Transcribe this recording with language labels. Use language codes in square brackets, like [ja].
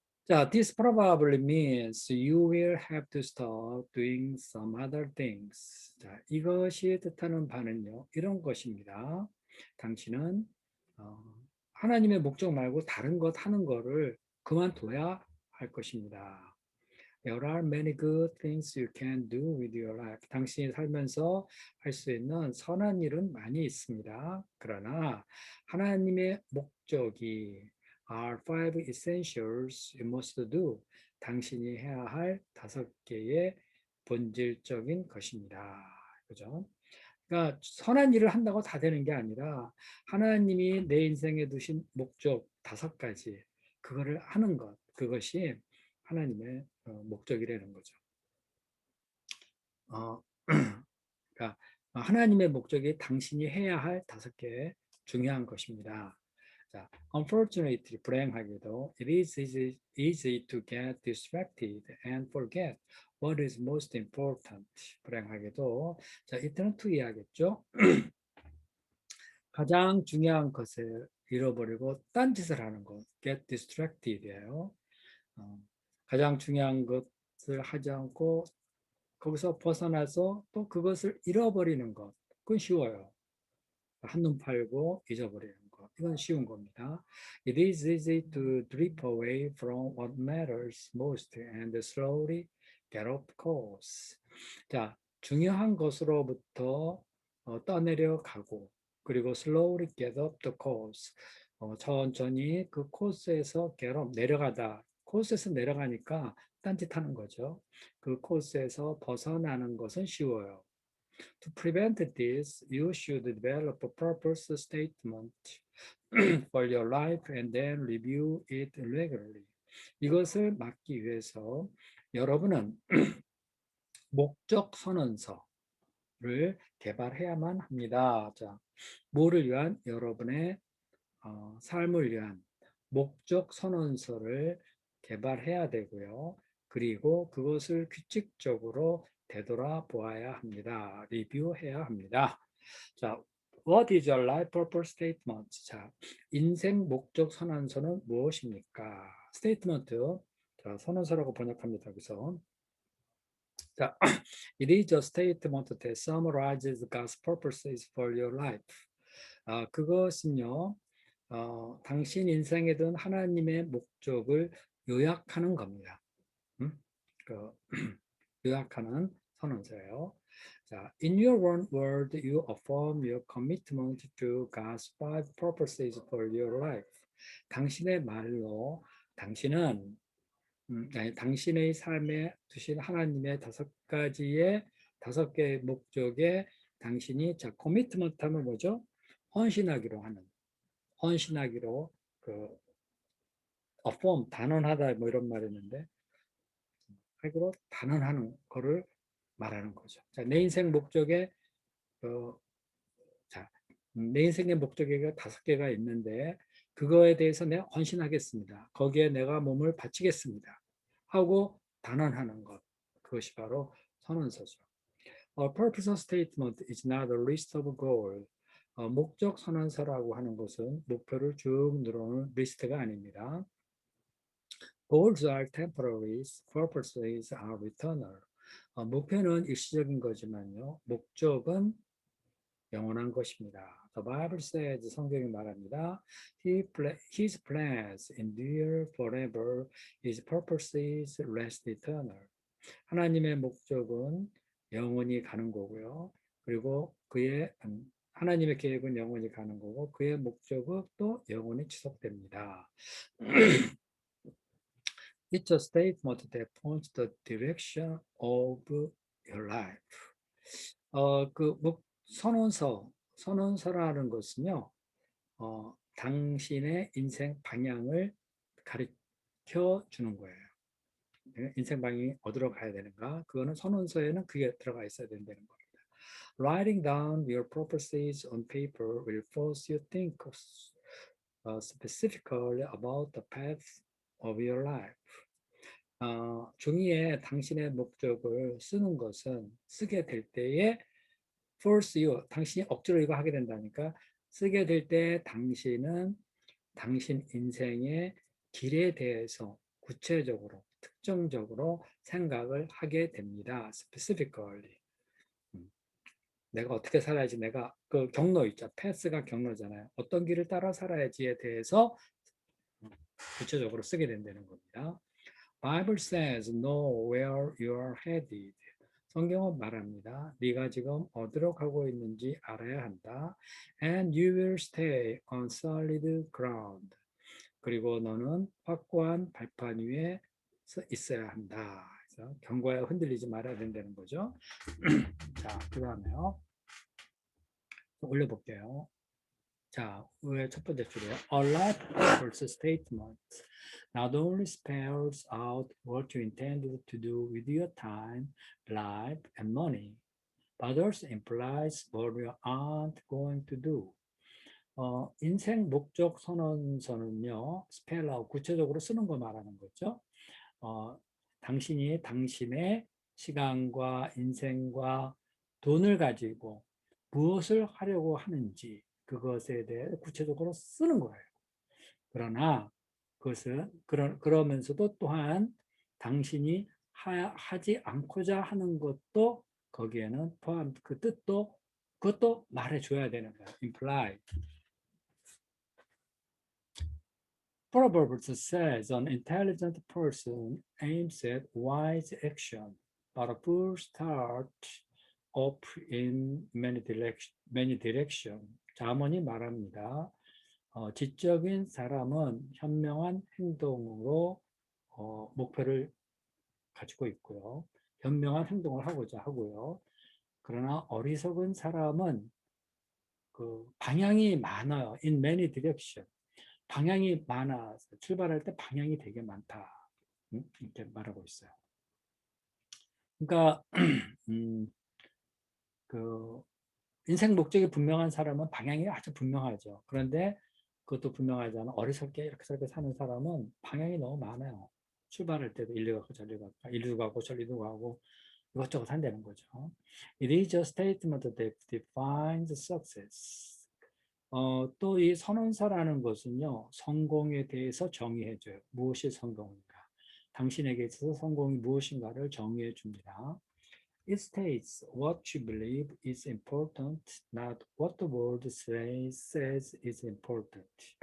[en] 자, this probably means you will have to stop doing some other things. [ko] 자, 이것이 뜻하는 바는요, 이런 것입니다. 당신은 하나님의 목적 말고 다른 것 하는 거를 그만둬야 할 것입니다. [en] There are many good things you can do with your life. [ko] 당신이 살면서 할 수 있는 선한 일은 많이 있습니다. 그러나 하나님의 목적이 [en] are five essentials you must do. [ko] 당신이 해야 할 5개의 본질적인 것입니다. 그죠? 그러니까 선한 일을 한다고 다 되는 게 아니라 하나님이 내 인생에 두신 목적 5가지 그거를 하는 것 그것이 하나님의 목적이라는 거죠. 어, 그러니까 하나님의 목적이 당신이 해야 할 5개 중요한 것입니다. [en] 자, unfortunately, [ko] 불행하게도 [en] it is easy to get distracted and forget what is most important. [ko] 불행하게도 자, 이때는 투이하겠죠. 가장 중요한 것을 잃어버리고 딴짓을 하는 것, [en] get distracted [ko] 예요. 가장 중요한 것을 하지 않고 거기서 벗어나서 또 그것을 잃어버리는 것, 그건 쉬워요. 한눈 팔고 잊어버리는 것, 이건 쉬운 겁니다. [en] It is easy to drift away from what matters most and slowly get off course. [ko] 자, 중요한 것으로부터 떠내려 가고 그리고 [en] slowly get off the course. [ko] 천천히 그 코스에서 [en] get off, [ko] 내려가다. 코스에서 내려가니까 딴짓하는 거죠. 그 코스에서 벗어나는 것은 쉬워요. [en] To prevent this, you should develop a purpose statement for your life and then review it regularly. [ko] 이것을 막기 위해서 여러분은 목적 선언서를 개발해야만 합니다. 자, 뭐를 위한 여러분의 삶을 위한 목적 선언서를 개발해야 되고요. 그리고 그것을 규칙적으로 되돌아보아야 합니다. 리뷰해야 합니다. [en] 자, What is your life purpose statement? [ko] 자, 인생 목적 선언서는 무엇입니까? 스테이트먼트, 자, 선언서라고 번역합니다. 여기서. [en] 자, it is a statement that summarizes God's purposes for your life. [ko] 그것은요, 당신 인생에 든 하나님의 목적을 요약하는 겁니다. 그, 요약하는 선언서예요. [en] 자, in your one word, you affirm your commitment to God's five purposes for your life. [ko] 당신의 말로 당신은 당신의 삶에 두신 하나님의 5개의 목적에 당신이 자 커미트먼트 하면 뭐죠? 헌신하기로 하는 헌신하기로 그 affirm 단언하다 뭐 이런 말이 있는데 하기로 단언하는 거를 말하는 거죠. 자, 내 인생 목적에 자, 내 인생의 목적이 5개가 있는데 그거에 대해서 내가 헌신하겠습니다. 거기에 내가 몸을 바치겠습니다. 하고 단언하는 것. 그것이 바로 선언서죠. [en] A purpose statement is not a list of goals. [ko] 목적 선언서라고 하는 것은 목표를 쭉 늘어놓은 리스트가 아닙니다. [en] Goals are temporary, purposes are eternal. [ko] 목표는 일시적인 거지만요. 목적은 영원한 것입니다. [en] The Bible says, [ko] 성경이 말합니다. [en] His plans endure forever. His purposes last eternal. [ko] 하나님의 목적은 영원히 가는 거고요. 그리고 그의 하나님의 계획은 영원히 가는 거고 그의 목적은 또 영원히 지속됩니다. [en] It's a statement that points the direction of your life. [ko] 선언서라는 것은요, 당신의 인생 방향을 가르쳐 주는 거예요. 인생 방향이 어디로 가야 되는가? 그거는 선언서에는 그게 들어가 있어야 된다는 겁니다. [en] Writing down your purposes on paper will force you to think specifically about the path of your life. [ko] 종이에 당신의 목적을 쓰는 것은 쓰게 될 때에 [en] force you, [ko] 당신이 억지로 이거 하게 된다니까 쓰게 될 때 당신은 당신 인생의 길에 대해서 구체적으로, 특정적으로 생각을 하게 됩니다. [en] specifically. [ko] 음, 내가 어떻게 살아야지 내가 그 경로 있죠. 패스가 경로잖아요. 어떤 길을 따라 살아야지에 대해서 구체적으로 쓰게 된다는 겁니다. [en] Bible says know where you are headed. [ko] 성경은 말합니다. 네가 지금 어디로 가고 있는지 알아야 한다. [en] And you will stay on solid ground. [ko] 그리고 너는 확고한 발판 위에 있어야 한다. 그래서 경고에 흔들리지 말아야 된다는 거죠. 자, 그 다음에요. 올려볼게요. 자, 왜 첫 번째 줄이에요? [en] A life purpose statement not only spells out what you intended to do with your time, life, and money, but also implies what you aren't going to do. [ko] 인생 목적 선언서는요, [en] spell out, [ko] 구체적으로 쓰는 거 말하는 거죠. 당신이 당신의 시간과 인생과 돈을 가지고 무엇을 하려고 하는지 그것에 대해 구체적으로 쓰는 거예요. 그러나 그것은 그러면서도 또한 당신이 하지 않고자 하는 것도 거기에는 포함 그 뜻도 그것도 말해줘야 되는 거예요. [en] imply. Proverbs says an intelligent person aims at wise action, but a fool starts off in many direction. [ko] 자문이 말합니다. 지적인 사람은 현명한 행동으로 목표를 가지고 있고요. 현명한 행동을 하고자 하고요. 그러나 어리석은 사람은 그 방향이 많아요. [en] In many direction. [ko] 방향이 많아서 출발할 때 방향이 되게 많다. 이렇게 말하고 있어요. 그러니까 그 인생 목적이 분명한 사람은 방향이 아주 분명하죠. 그런데 그것도 분명하잖아. 어리석게 이렇게 사는 사람은 방향이 너무 많아요. 출발할 때도 일리로 가고 이리로 가고 저리로 가고 이것저것 한다는 거죠. [en] It is a statement that defines success. [ko] 또 이 선언서라는 것은요, 성공에 대해서 정의해줘요. 무엇이 성공인가? 당신에게 있어서 성공이 무엇인가를 정의해 줍니다. [en] It states what you believe is important, not what the world says is important.